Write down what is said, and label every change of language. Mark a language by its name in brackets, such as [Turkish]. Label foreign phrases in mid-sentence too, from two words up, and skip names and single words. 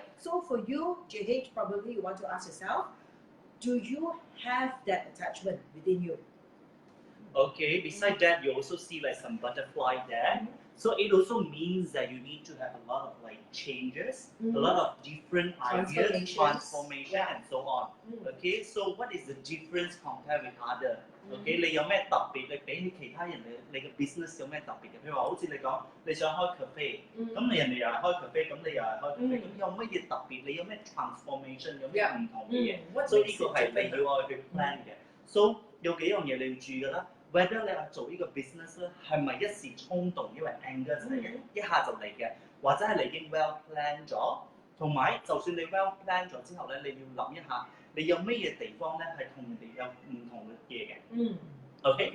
[English] So for you, JH, probably you want to ask yourself, do you have that attachment within you? Okay, beside that, you also see like some butterfly there. So it also means that you need to have a lot of like changes, a lot of different ideas, transformation, and so on. Okay, so what is the difference compared with other? [Cantonese] Okay, 你有咩特別？你比起其他人，你嘅 business 有咩特別嘅？譬如話，好似你講你想開 cafe，咁你人哋又係開 cafe，咁你又係開 cafe，咁有乜嘢特別？你有咩 transformation？有咩唔同嘅嘢？所以呢個係你要去 plan 嘅。So 有幾樣嘢你要注意㗎啦。Whether 你係做呢個 business 咧，係咪一時衝動，因為 anger 嚟嘅，一下就嚟嘅，或者係你已經 [English] well plan [Cantonese] 咗，同埋就算你 [English] well plan [Cantonese] 咗之後咧，你要諗一下，你有咩嘢地方咧係同人哋有唔同嘅嘢嘅。OK，